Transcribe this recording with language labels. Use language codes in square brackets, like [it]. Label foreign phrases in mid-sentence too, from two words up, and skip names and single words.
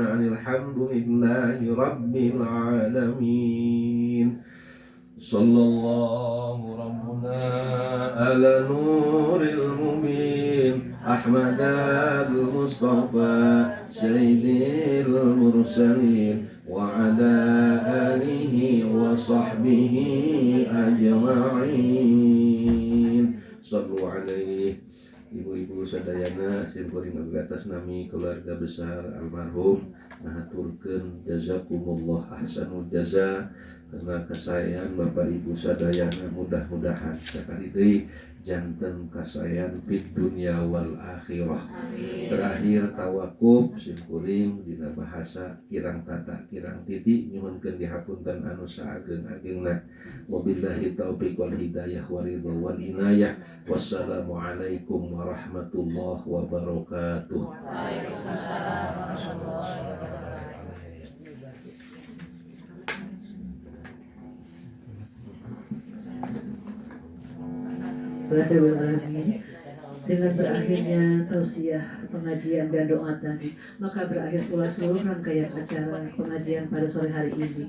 [ar] أن الحمد لله رب العالمين صلى الله ربنا على نور المبين أحمد المصطفى سيد المرسلين وعلى آله وصحبه أجمعين صلوا عليه. [su] Ibu-ibu sadayana simkuring atas nami keluarga besar almarhum mahaturkeun [ar] جزاكم الله أحسن الجزاء [su] karena kesayangan Bapak Ibu sadayana mudah-mudahan sakali deui janten kasayan [ar] في الدنيا والآخرة. [su] Terakhir tawakuf simkuring dina bahasa kirang tata kirang titi nyuhunkeun dihapunten anu saageng-agengna. [ar] وبالله التوفيق والهداية والرضا والعناية. والسلام عليكم ورحمة الله وبركاته. وعليكم السلام ورحمة الله وبركاته. [id] Dengan berakhirnya tausiah, pengajian dan doa tadi, maka berakhir pula seluruh rangkaian acara pengajian pada sore hari ini.